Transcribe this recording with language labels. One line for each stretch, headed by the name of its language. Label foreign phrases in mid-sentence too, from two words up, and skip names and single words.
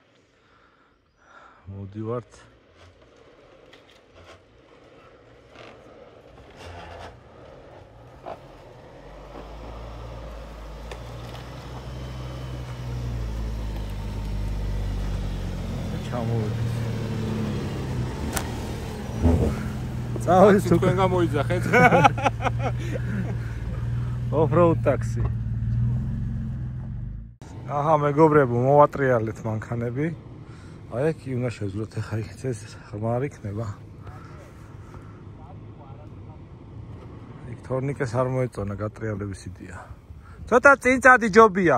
Georgian: მოდივართ. ჩამოვედი. წავედი თქვენ გამოიძახეთ.
English: Off-road taxi.
Georgian: აჰა, მეგობრებო, მოვატრიალეთ მანქანები. აი აქ უნდა შევძლოთ, ახლა იქ ეს ხმა არ იქნება. იქ თორნიკეს არ მოეწონა გატრიალების იდეა. ცოტა წინ წადი ჯობია.